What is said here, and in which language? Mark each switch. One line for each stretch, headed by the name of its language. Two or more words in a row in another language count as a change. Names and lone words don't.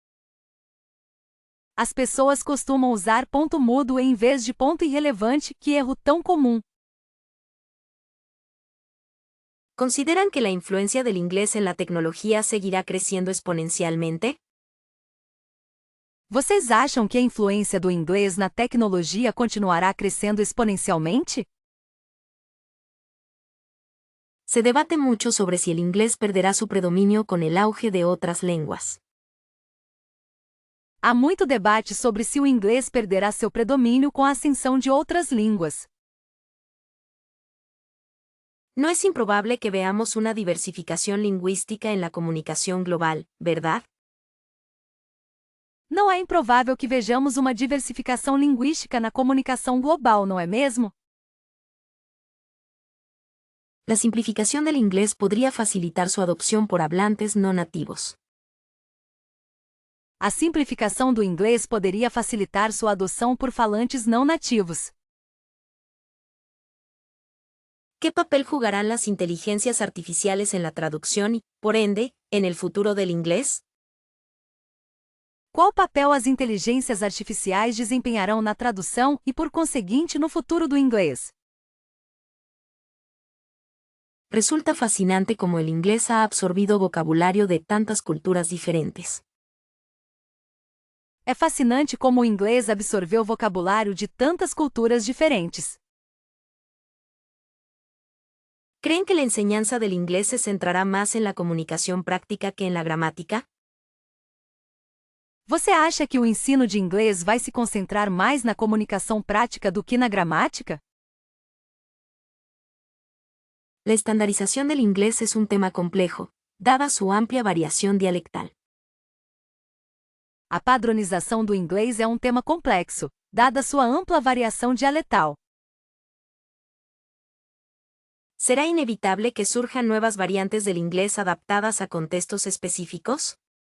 Portuguese: As pessoas costumam usar ponto mudo em vez de ponto irrelevante, que erro tão comum.
Spanish: ¿Consideran que la influencia del inglés en la tecnología seguirá creciendo exponencialmente?
Portuguese: Vocês acham que a influência do inglês na tecnologia continuará crescendo exponencialmente?
Spanish: Se debate mucho sobre si el inglés perderá su predominio con el auge de otras lenguas.
Portuguese: Há muito debate sobre se o inglês perderá seu predomínio com a ascensão de outras línguas.
Spanish: No es improbable que veamos una diversificación lingüística en la comunicación global, ¿verdad?
Portuguese: Não é improvável que vejamos uma diversificação linguística na comunicação global, não é mesmo?
Spanish: La simplificación del inglés podría facilitar su adopción por hablantes no nativos.
Portuguese: A simplificação do inglês poderia facilitar sua adoção por falantes não nativos.
Spanish: ¿Qué papel jugarán las inteligencias artificiales en la traducción y, por ende, en el futuro del inglés?
Portuguese: Qual papel as inteligências artificiais desempenharão na tradução e, por conseguinte, no futuro do inglês?
Spanish: Resulta fascinante cómo el inglés ha absorbido vocabulario de tantas culturas diferentes.
Portuguese: É fascinante como o inglês absorveu vocabulário de tantas culturas diferentes.
Spanish: ¿Creen que la enseñanza del inglés se centrará más en la comunicación práctica que en la gramática?
Portuguese: Você acha que o ensino de inglês vai se concentrar mais na comunicação prática do que na gramática?
Spanish: La estandarización del inglés es un tema complejo, dada su amplia variación dialectal.
Portuguese: A padronização do inglês é um tema complexo, dada sua ampla variação dialetal.
Spanish: ¿Será inevitable que surjan nuevas variantes del inglés adaptadas a contextos específicos?